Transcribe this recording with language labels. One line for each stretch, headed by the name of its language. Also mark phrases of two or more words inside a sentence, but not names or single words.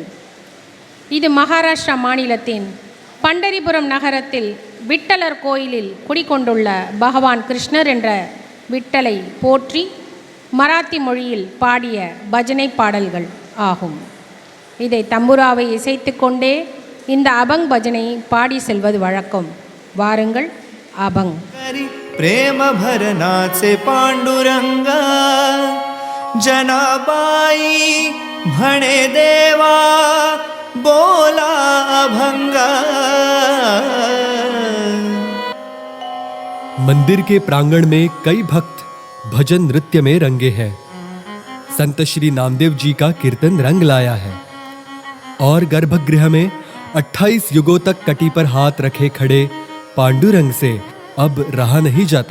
Tamil: இது மகாராஷ்டிரா மாநிலத்தின் பண்டரிபுரம் நகரத்தில் விட்டலர் கோயிலில் குடிகொண்டுள்ள பகவான் கிருஷ்ணர் என்ற விட்டலை போற்றி மராத்தி மொழியில் பாடிய பஜனை பாடல்கள் ஆகும். இதை தம்புராவை இசைத்து கொண்டே இந்த அபங் பஜனை பாடி செல்வது வழக்கம். வாருங்கள் அபங்.
Marathi: प्रेम भरनाचे पांडुरंगा जनाबाई म्हणे देवा बोला अभंगा।
Hindi: मंदिर के प्रांगण में कई भक्त भजन नृत्य में रंगे हैं। संत श्री नामदेव जी का कीर्तन रंग लाया है और गर्भगृह में 28 युगों तक कटी पर हाथ रखे खड़े पांडुरंग से अब रहा नहीं जाता।